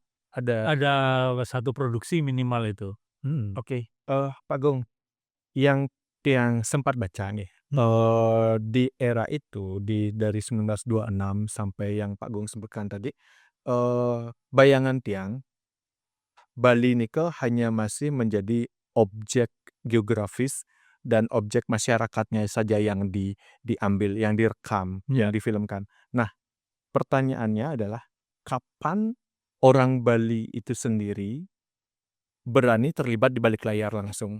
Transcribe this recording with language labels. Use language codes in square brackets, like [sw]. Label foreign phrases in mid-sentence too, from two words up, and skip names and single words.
[id] Ada. satu produksi minimal itu. Mhm. Oke. Pak Gong, yang tiang sempat baca nih, di era itu dari 1926 sampai yang Pak Gong sebutkan tadi, bayangan tiang Bali nika hanya masih menjadi objek geografis dan objek masyarakatnya saja yang diambil, yang direkam, yang difilmkan. Nah, pertanyaannya adalah kapan orang Bali itu sendiri berani terlibat di balik layar langsung?